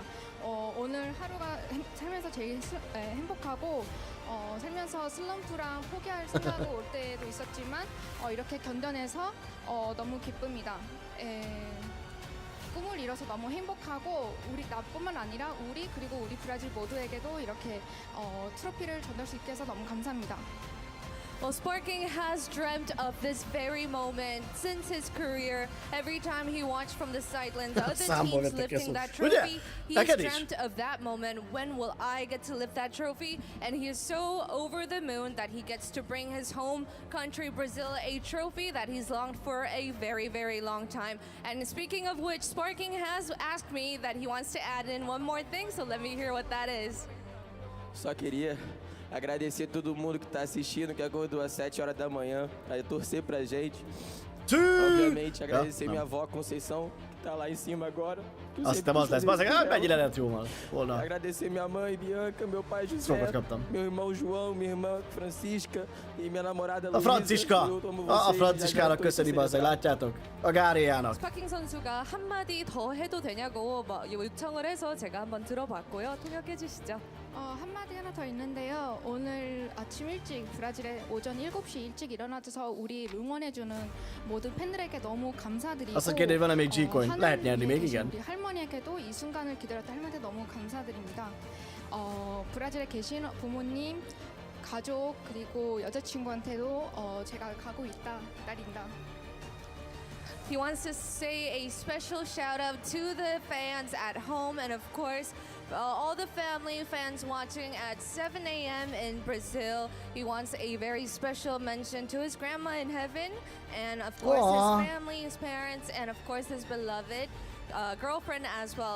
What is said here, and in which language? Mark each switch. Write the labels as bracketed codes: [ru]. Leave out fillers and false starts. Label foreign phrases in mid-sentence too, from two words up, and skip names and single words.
[ko] 오늘 하루가 살면서 제일 행복하고 살면서 슬럼프랑 포기할 생각이 올 때도 있었지만 이렇게 견뎌내서 너무 기쁩니다. 꿈을 이뤄서 너무 행복하고 우리 나뿐만 아니라 우리 그리고 우리 브라질 모두에게도 이렇게 트로피를 전달 수 있게 해서 너무 감사합니다. [en] Well, Sparking has dreamt of this very moment since his career. Every time he watched from the sidelines, other teams lifting that trophy, he's dreamt of that moment. When will I get to lift that trophy? And he is so over the moon that he gets to bring his home country, Brazil, a trophy that he's longed for a very, very long time. And speaking of which, Sparking has asked me that he wants to add in one more thing, so let me hear what that is. [pt] Só queria agradecer todo mundo que está assistindo, que acordou às 7 horas da manhã, a torcer pra gente. Obviamente, agradecer minha avó Conceição, que tá lá em cima agora. Agradecer minha mãe Bianca, meu pai José, meu irmão João, minha irmã Francisca e minha namorada Luísa. [hu] A Franciskának köszöni, bazzeg, látjátok? A Gáriának. [ko] 스파킹 선수가 한마디 더 해도 되냐고 요청을 해서 제가 한번 들어봤고요. 통역해 주시죠. 한마디 하나 더 있는데요. 오늘 아침 일찍 브라질에 오전 7시 일찍 일어나서 우리 응원해주는 모든 팬들에게 너무 감사드리고 [hu] Azt kérdezi, van-e még G-coin? Lehet nyerni még, igen. [ko] 우리 할머니에게도 이 순간을 기다렸던 할머니한테 너무 감사드립니다. 브라질에 계신 부모님, 가족 그리고 여자친구한테도 제가 가고 있다, 기다린다. [en] He wants to say a special shout out to the fans at home and of course all the family fans watching at 7 a.m. in Brazil. He wants a very special mention to his grandma in heaven and of course his family, his parents, and of course his beloved girlfriend as well.